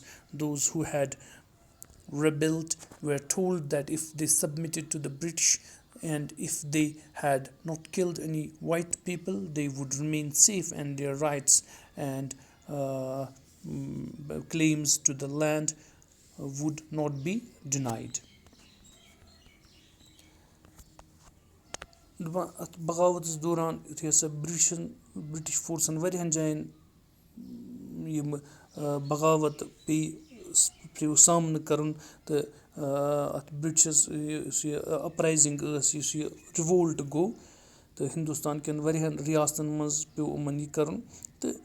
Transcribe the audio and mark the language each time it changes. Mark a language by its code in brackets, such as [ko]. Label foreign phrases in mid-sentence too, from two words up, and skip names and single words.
[en] Those who had rebelled were told that if they submitted to the British and if they had not killed any white people, they would remain safe and their rights and claims to the land would not be denied. [ks] اَتھ بغاوتَس دوران یُتھُے ہَسا بِرٛٹِش فورسَن واریاہَن جایَن یِم بغاوت پیٚیہِ سامنہٕ کَرُن تہٕ اَتھ بِرٛٹِشَس یُس یہِ اَپرایزِنٛگ ٲس یُس یہِ رِوولٹ گوٚو تہٕ ہِندُستان کٮ۪ن واریاہَن رِیاستَن منٛز پیوٚو یِمَن یہِ کَرُن تہٕ